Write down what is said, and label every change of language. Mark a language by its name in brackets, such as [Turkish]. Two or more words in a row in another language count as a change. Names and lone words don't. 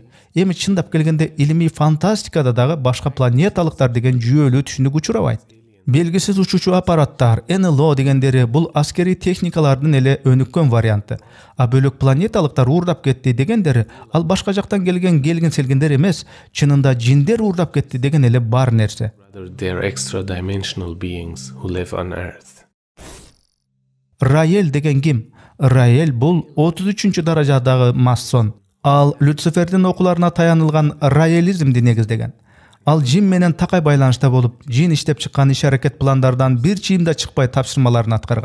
[Kyrgyz] Эми чындап келгенде илимий фантастикада дагы башка планеталыктар деген жүйөлүү түшүнүк учурабайт. Белгисиз учуучу аппараттар, НЛО дегендери бул аскери техникалардын эле өнүккөн варианты. Бөлөк планеталыктар уурдап кетти дегендери ал башка жактан келген селгендер эмес, чынында жиндер уурдап кетти деген эле бар нерсе. [English] They're extra dimensional beings who live on Earth. [Kyrgyz] Раэль деген ким? Раэль бул 33-чү даражадагы масон. Ал Люцифердин окуларына таянылган раэлизмди негиздеген. Ал жин менен такай байланышта болуп, жин иштеп чыккан иш-аракет пландардан бир чийим да чыкпай тапшырмаларын аткарган.